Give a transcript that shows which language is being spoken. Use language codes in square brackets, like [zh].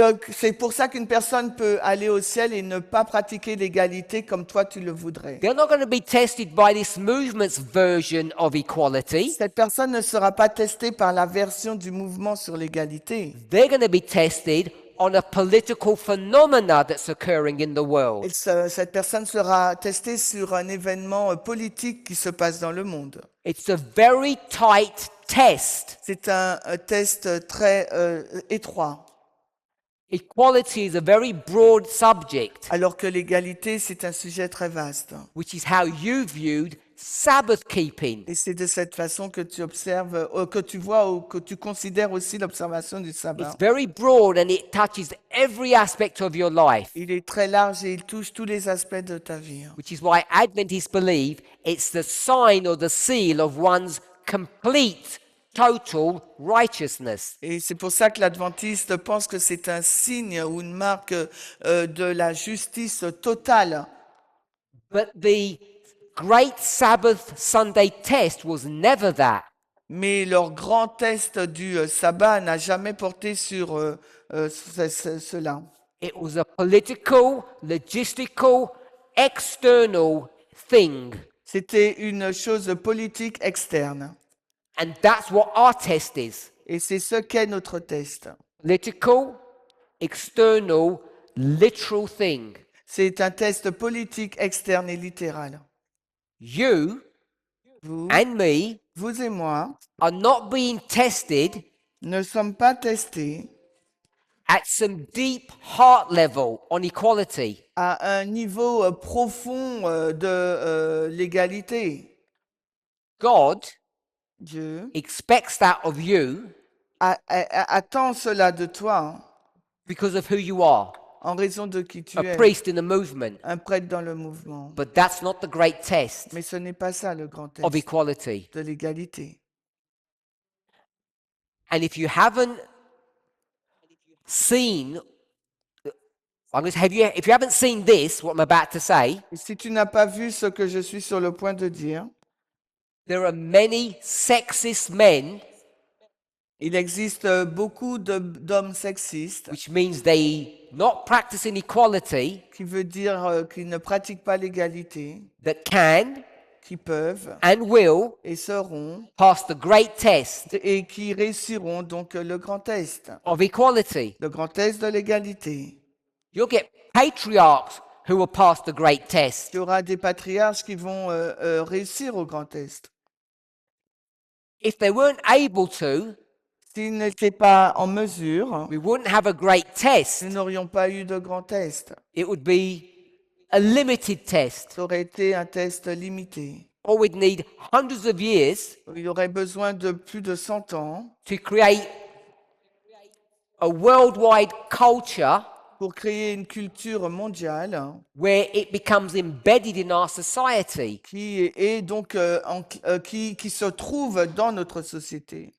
[fr] C'est pour ça qu'une personne peut aller au ciel et ne pas pratiquer l'égalité comme toi tu le voudrais. [en] They're not going to be tested by this movement's version of equality. [fr] Cette personne ne sera pas testée par la version du mouvement sur l'égalité. [en] They're going to be tested on a political phenomena that's occurring in the world. [fr] Cette personne sera testée sur un événement politique qui se passe dans le monde. [en] It's a very tight test. [fr] C'est un test très étroit, [en] Equality is a very broad subject, [fr] alors que l'égalité, c'est un sujet très vaste. [en] which is how you viewed Sabbath keeping. [fr] Et c'est de cette façon que tu observes, que tu vois ou que tu considères aussi l'observation du sabbat. [en] It's very broad and it touches every aspect of your life, [fr] Il est très large et il touche tous les aspects de ta vie. [en] which is why Adventists believe it's the sign or the seal of one's complete, total righteousness. [fr] Et c'est pour ça que l'adventiste pense que c'est un signe ou une marque de la justice totale. [en] But the great Sabbath Sunday test was never that. [fr] Mais leur grand test du sabbat n'a jamais porté sur cela. [en] It was a political, logistical, external thing. [fr] C'était une chose politique externe. [en] And that's what our test is. [fr] Et c'est ce qu'est notre test. [en] Political, external, literal thing. [fr] C'est un test politique externe et littéral. [en] You [fr] Vous, [en] and me [fr] vous et moi [en] are not being tested [fr] ne sommes pas testés [en] at some deep heart level on equality. [fr] à un niveau profond de l'égalité. [en] God [fr] Dieu [en] expects that of you [fr] attend cela de toi [en] because of who you are, [fr] en raison de qui tu [en] a [fr] es, [en] priest in the movement. [fr] un prêtre dans le mouvement. [en] But that's not the great test [fr] Mais ce n'est pas ça le grand [en] of [fr] test [en] equality. [fr] de l'égalité. [en] And if you haven't seen, if you haven't seen this, what I'm about to say, [fr] Et si tu n'as pas vu ce que je suis sur le point de dire, [en] there are many sexist men, [fr] il existe beaucoup d'hommes sexistes, [en] which means they not practicing equality, [fr] qui veut dire qu'ils ne pratiquent pas l'égalité, [en] that can [fr] qui peuvent [en] and will [fr] et seront, [en] pass the great test [fr] et qui réussiront donc le grand test, [en] of equality. [fr] le grand test de l'égalité. [en] You'll get patriarchs who will pass the great test. [fr] Il y aura des patriarches qui vont réussir au grand test. [en] If they weren't able to, [fr] S'ils n'étaient pas en mesure, [en] we wouldn't have a great test. [fr] nous n'aurions pas eu de grand test. [en] It would be a limited test, [fr] Ça aurait été un test limité. [en] or we'd need hundreds of years [fr] Il aurait besoin de plus de 100 ans [en] to create a worldwide culture [fr] pour créer une culture mondiale [en] where it becomes embedded in our society. [fr] qui est donc qui se trouve dans notre société.